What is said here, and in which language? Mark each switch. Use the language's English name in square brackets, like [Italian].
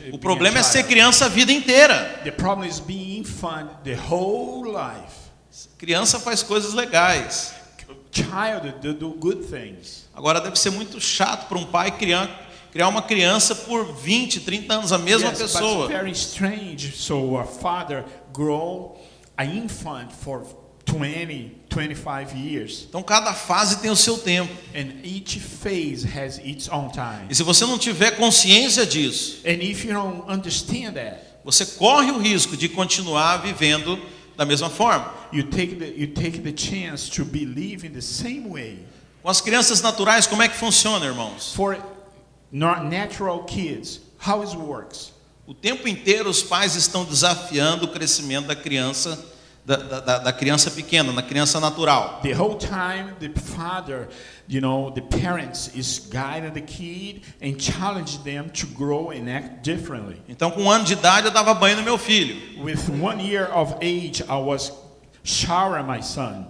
[Portuguese] O problema é ser criança a vida inteira. [English] The problem is being infant the whole life. [Portuguese] Criança faz coisas legais. [English] Child do good things. [Portuguese] Agora deve ser muito chato para um pai criar uma criança por 20, 30 anos, a mesma [English] Yes, but [Portuguese] pessoa. [English] it's very strange. So a father grow an infant for 20, 25 years. [Portuguese] Então cada fase tem o seu tempo. [English] And each phase has its own time. [Portuguese] E se você não tiver consciência disso, [English] And if you don't understand that, [Portuguese] você corre o risco de continuar vivendo da mesma forma. [English] you take the chance to be living the same way. [Portuguese] Com as crianças naturais, como é que funciona, irmãos? [English] For natural kids, how it works. [Portuguese] O tempo inteiro os pais estão desafiando o crescimento da criança, da criança pequena, da criança natural. [English] The whole time the father, the parents is guiding the kid and challenge them to grow and act differently. [Portuguese] Então, com 1 ano de idade, eu dava banho no meu filho. [English] With 1 year of age, I was showering my son.